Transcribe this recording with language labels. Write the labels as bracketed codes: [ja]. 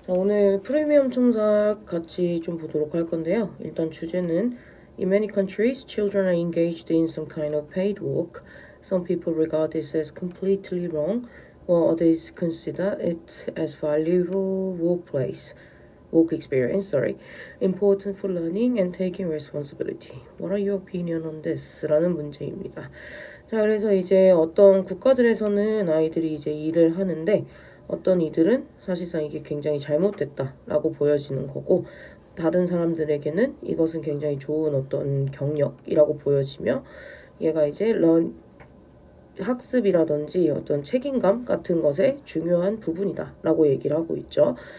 [ko] 자, 오늘 프리미엄 청약 같이 좀 보도록 할 건데요. 일단 주제는 [en] In many countries, children are engaged in some kind of paid work. Some people regard this as completely wrong, while others consider it as valuable work experience, important for learning and taking responsibility. What are your opinion on this? [ko] 라는 문제입니다. 자, 그래서 이제 어떤 국가들에서는 아이들이 이제 일을 하는데 어떤 이들은 사실상 이게 굉장히 잘못됐다라고 보여지는 거고 다른 사람들에게는 이것은 굉장히 좋은 어떤 경력이라고 보여지며 얘가 이제 학습이라든지 어떤 책임감 같은 것의 중요한 부분이다라고 얘기를 하고 있죠.